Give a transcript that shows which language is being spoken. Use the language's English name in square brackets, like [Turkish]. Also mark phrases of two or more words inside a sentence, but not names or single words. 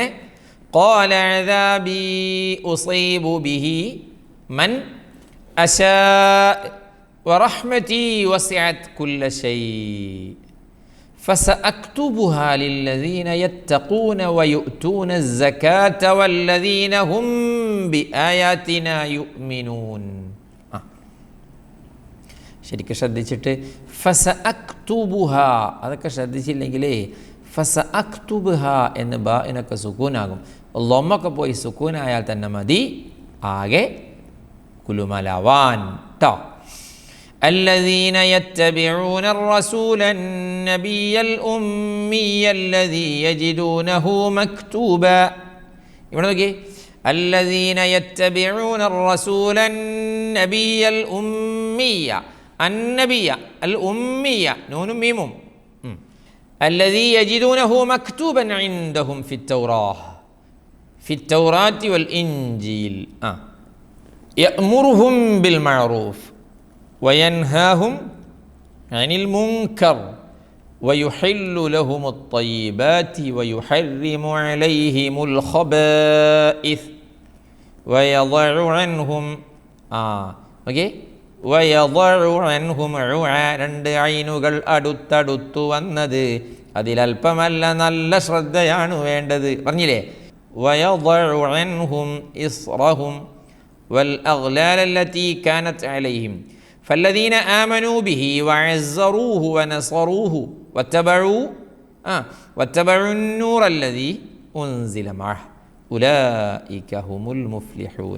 [Arabic] قال عذابي أصيب به من أشاء ورحمتي وسعت كل شيء فسأكتبها للذين يتقون ويؤتون الزكاة والذين هم بآياتنا يؤمنون. [Malayalam] ശരിക്കും ശ്രദ്ധിച്ചിട്ട് ഫസഅക്തുബുഹ, അതൊക്കെ ശ്രദ്ധിച്ചില്ലെങ്കിലേ ഫസഅക്തുബുഹ എന്ന് ബാഇനൊക്കെ സുക്കൂനാകും. ലൊമ്മൊക്കെ പോയി സുക്കൂനായാൽ തന്നെ മതി ആകെ കുലുമലാവാൻ. ട്ടോ. [Arabic] الذين يتبعون الرسول النبي الأمي الذي يجدونه مكتوبا. [Malayalam] ഇവിടെ നോക്കി, [Arabic] الذين يتبعون الرسول النبي الأمي الأمية نون ميم الذي يجدونه مكتوبا عندهم في التوراة والإنجيل يأمرهم بالمعروف وينهاهم عن المنكر ويحل لهم الطيبات ويحرم عليهم الخبائث ويضع عنهم [Malayalam] രണ്ട് ഐനുകൾ അടുത്തടുത്തു വന്നത് അതിലൽപ്പമല്ല, നല്ല ശ്രദ്ധയാണ് വേണ്ടത്. പറഞ്ഞില്ലേ? [Arabic] ويضع عنهم إصرهم والأغلال التي كانت عليهم فالذين آمنوا به وعزروه ونصروه واتبعوا النور الذي أنزل معه أولئك هم المفلحون.